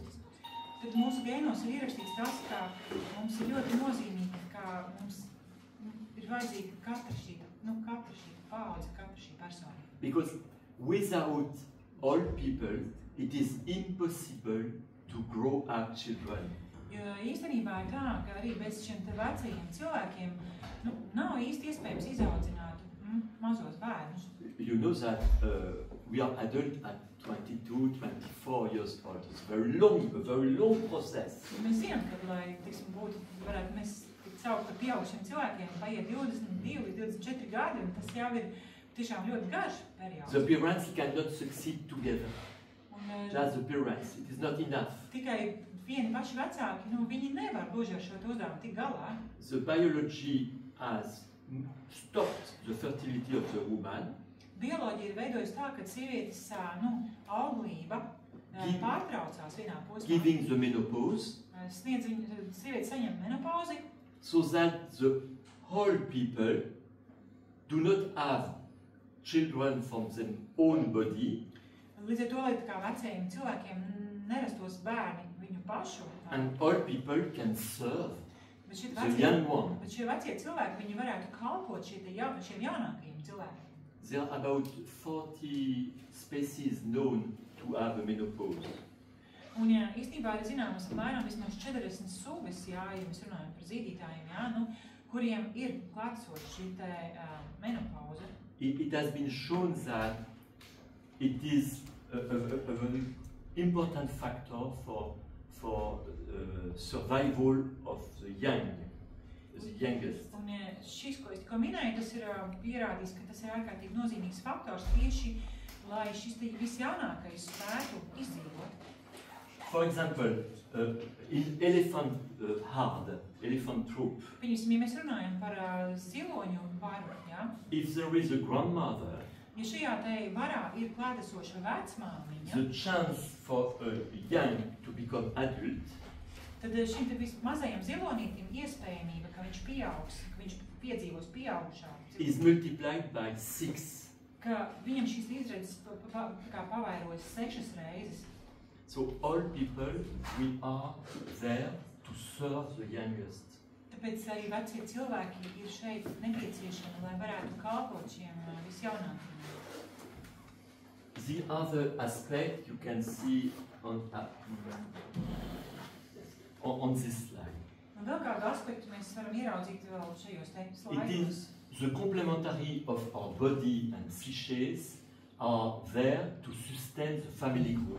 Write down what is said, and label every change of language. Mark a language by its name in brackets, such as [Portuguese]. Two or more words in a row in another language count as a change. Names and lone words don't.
[Latvian] Tad mūsu gēnos ir ierakstīts tas, ka mums ir ļoti nozīmīgi, ka mums ir vajadzīga katra šī paudze, katra šī persona. [English] Because without all people, it is impossible to grow up children. [Latvian] Jo īstenībā ir tā, ka arī bez šiem te vecajiem cilvēkiem nav īsti iespējams izaudzināt mazos bērnus. [English] You know that we are adults at 22, 24 years old. It's a very long process. [Latvian] Mēs zinām, ka, lai varētu mēs saukt par pieaugušiem cilvēkiem, paiet 22 līdz 24 gadi, un tas jau ir tiešām ļoti garš periods. [English] The parents cannot succeed together. Just the parents. It is not enough. [Latvian] Tikai vieni paši vecāki, viņi nevar gluži ar šo uzdevumu tik galā. [English] The biology has stopped the fertility of the woman. [Latvian] Bioloģija ir veidojusi tā, ka sievietes auglība pārtraucās vienā posmā. [English] Giving the menopause. [Latvian] Sievietes saņem menopauzi. [English] So that the whole people do not have children from their own body. [Latvian] Līdz ar to, lai kā vecajiem cilvēkiem nerastos bērni viņu pašu. [English] And all people can serve the young one. [Latvian] Bet šie vecie cilvēki, viņi varētu kalpot šiem jaunākajiem cilvēkiem. [English] There are about 40 species known to have a menopause. [Latvian] Un īstenībā ir zināmas apmēram vismaz 40 sugas, ja mēs runājam par zīdītājiem, kuriem ir klātsoša šī menopauze. [English] It has been shown that it is an important factor for survival of the youngest. [Latvian] Un šis, ko es tikko minēju, tas ir pierādījis, ka tas ir ārkārtīgi nozīmīgs faktors tieši, lai šis visjaunākais spētu izdzīvot. [English] For example, in elephant troop, [Latvian] Piemēram, ja mēs runājam par ziloņu varu, ja? [English] if there is a grandmother, [Latvian] Ja šajā te varā ir klātesoša vecmāmiņa, [English] the chance for a young to become adult [Latvian] tad šim te mazajam zilonītim iespējamība, ka viņš pieaugs, ka viņš piedzīvos pieaugušā, [English] is multiplied by 6. [Latvian] ka viņam šīs izredzes pavairojas 6 reizes. [English] So all people, we are there to serve the youngest. [Latvian] Tāpēc arī vecie cilvēki ir šeit nepieciešami, lai varētu kalpot šiem visjaunākiem. [English] The other aspect you can see on this slide. [Latvian] Un vēl kādu aspektu mēs varam ieraudzīt vēl šajos te [English] It [Latvian] slaidos. [English] is the complementary of our body and psyches are there to sustain the family group.